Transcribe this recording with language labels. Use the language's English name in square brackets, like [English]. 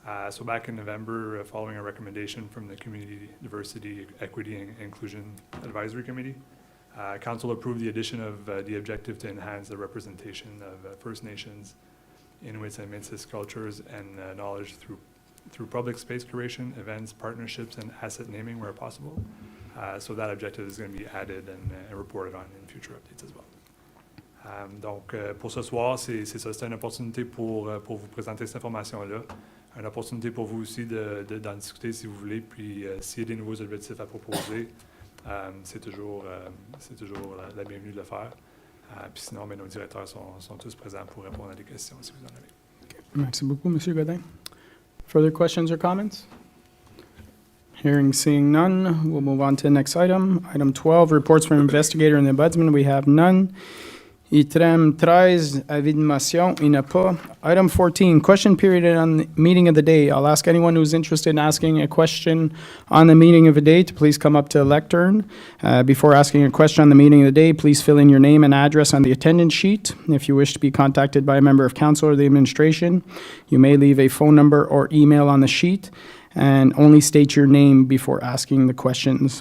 [English] So back in November, following a recommendation from the Community Diversity, Equity, and Inclusion Advisory Committee, Council approved the addition of the objective to enhance the representation of First Nations, Inuits, and Métis cultures and knowledge through public space curation, events, partnerships, and asset naming where possible. So that objective is going to be added and reported on in future updates as well. [French] Donc, pour ce soir, c'est ça. C'est une opportunité pour vous présenter cette information-là. Une opportunité pour vous aussi d'en discuter si vous voulez. Puis, s'il y a des nouveaux objectifs à proposer, c'est toujours la bienvenue de le faire. Puis sinon, nos directeurs sont tous présents pour répondre à des questions si vous en avez. Okay. Merci beaucoup, Monsieur Godin. [English] Further questions or comments? Hearing, seeing none, we'll move on to the next item. Item 12, reports from investigator and the ombudsman. We have none. [French] Item 13, avis de motion, il n'y en a pas. [English] Item 14, question period on the meeting of the day. I'll ask anyone who's interested in asking a question on the meeting of the day to please come up to the lectern. Before asking a question on the meeting of the day, please fill in your name and address on the attendance sheet. If you wish to be contacted by a member of council or the administration, you may leave a phone number or email on the sheet, and only state your name before asking the questions.